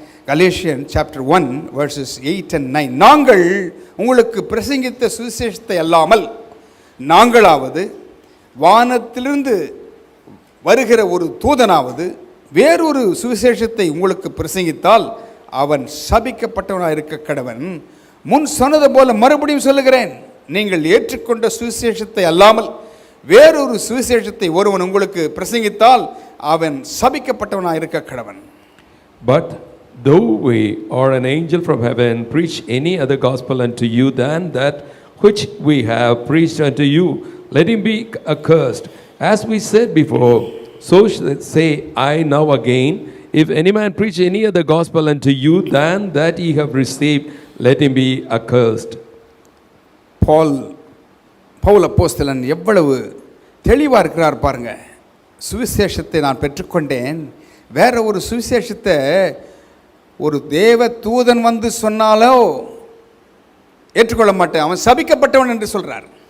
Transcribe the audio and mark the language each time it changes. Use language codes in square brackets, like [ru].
[ta] Galatians chapter 1 [en] verses 8 and 9. [ta] நாங்கள் உங்களுக்கு பிரசங்கித்த சுவிசேஷத்தை அல்லாமல் நாங்களாவது வானத்திலிருந்து வருகிற ஒரு தூதனாவது வேறொரு சுவிசேஷத்தை உங்களுக்கு பிரசங்கித்தால் அவன் சபிக்கப்பட்டவனாக இருக்க கடவன். முன் சொன்னது போல மறுபடியும் சொல்லுகிறேன், நீங்கள் ஏற்றுக்கொண்ட சுவிசேஷத்தை அல்லாமல் வேறொரு சுவிசேஷத்தை ஒருவன் உங்களுக்கு பிரசங்கித்தால் அவன் சபிக்கப்பட்டவனாக இருக்க கடவன். [en] But though we or an angel from heaven preach any other gospel unto you than that which we have preached unto you, let him be accursed. As we said before, so say I now again, if any man preach any other gospel unto you than that ye have received, let him be accursed. [ta] Pavul அப்போஸ்தலன் எவ்வளவு தெளிவாக இருக்கிறார் பாருங்க. சுவிசேஷத்தை நான் பெற்றுக்கொண்டேன், வேற ஒரு சுவிசேஷத்தை ஒரு தேவ தூதன் வந்து சொன்னாலோ ஏற்றுக்கொள்ள மாட்டேன், அவன் சபிக்கப்பட்டவன் என்று சொல்கிறார்.